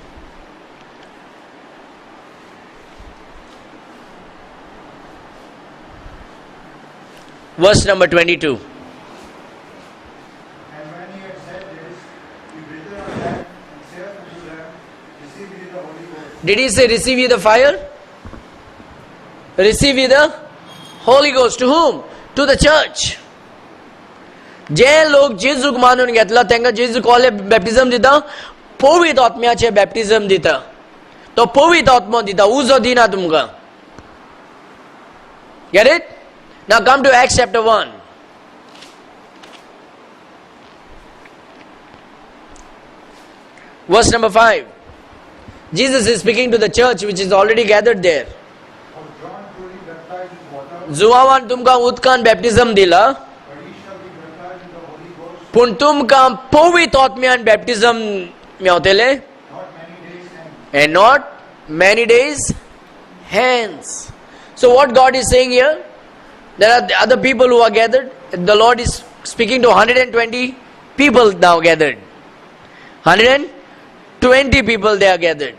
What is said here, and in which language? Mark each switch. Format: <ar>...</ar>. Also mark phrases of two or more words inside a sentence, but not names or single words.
<en>Verse number 22. And when he had said this, he breathed on them and said unto them, receive ye the Holy Ghost. Did he say receive ye the fire? Receive ye the Holy Ghost. To whom? To the church.</en> <kok>जे लोक जेजूक मानून घेतला तांकां जेजू कसले बॅप्टिझम दिता? पवित्र आत्म्याचे बॅप्टिझम दिता. तो पवित्र आत्मा दिता, उजो दिना तुमकां.</kok> <en>Get it? Now come to Acts chapter 1. Verse number 5. Jesus is speaking to the church which is already gathered there. For John truly baptized with water,</en> <kok>जुवावान तुमकां उदकान बॅप्टिझम दिला,</kok> <en>but ye shall be baptized in the Holy Ghost</en> <kok>पूण तुमकां पवित्र आत्म्यान बॅप्टिझम मेवतले,</kok> <en>not many days hence. and not many days hence. So what God is saying here? There are the other people who are gathered. The Lord is speaking to 120 people now gathered. 120 people they are gathered.</en>